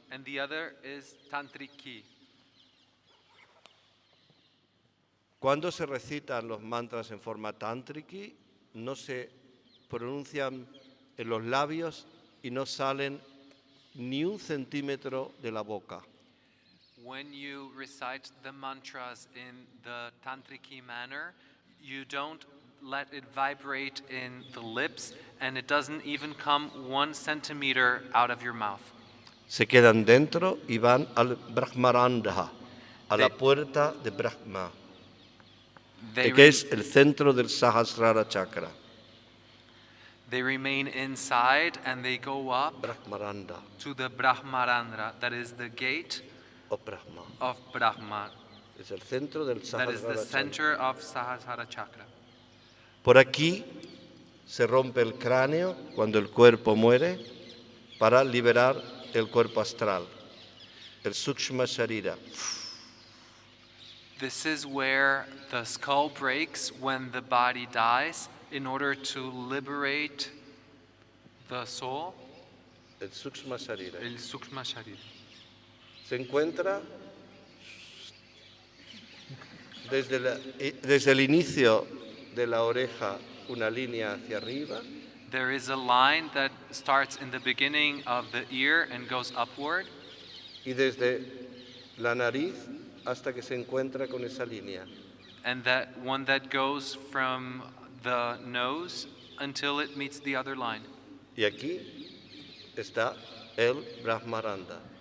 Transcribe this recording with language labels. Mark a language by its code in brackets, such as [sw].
[en] and the other is Tantriki. [es] Cuando se recitan los mantras en forma Tantriki, no se pronuncian en los labios y no salen ni un centímetro de la boca. [en] When you recite the mantras in the Tantriki manner, you don't let it vibrate in the lips, and it doesn't even come 1 centimeter out of your mouth. [es] Se quedan dentro y van al Brahmarandha, a la puerta de Brahma, que es el centro del Sahasrara chakra. [en] They remain inside and they go up Brahmarandha to the Brahmarandra, that is the gate [es] o Brahma. [en] of Brahma. [es] Es el centro del [en] That is the [es] Sahasrara chakra. [en] center of Sahasrara chakra. [es] Por aquí se rompe el cráneo cuando el cuerpo muere para liberar el cuerpo astral, el Sukshma Sharira. [en] This is where the skull breaks when the body dies in order to liberate the soul, [es] El Sukshma Sharira. el Sukshma Sharira. Se encuentra desde el inicio de la oreja una línea hacia arriba [en] There is a line that starts in the beginning of the ear and goes upward, [es] y desde la nariz hasta que se encuentra con esa línea. [en] and that one that goes from the nose until it meets the other line. [es] Y aquí está el Brahmaranda.